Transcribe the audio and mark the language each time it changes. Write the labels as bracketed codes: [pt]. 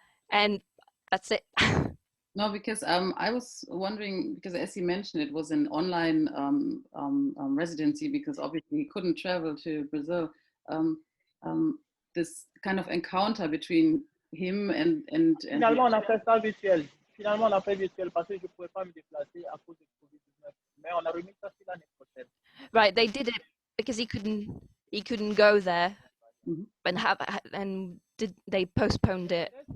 [en] And that's it. No, because I was wondering, because as you mentioned, it was an online residency, because obviously he couldn't travel to Brazil. This kind of encounter between him and [fr] Finalement, on a fait ça virtuel. Finalement, on a fait virtuel parce que je ne pouvais pas me déplacer à cause de Covid-19. Mais on a remis ça sur l'année prochaine. [en] Right, they did it because he couldn't go there, and they postponed it.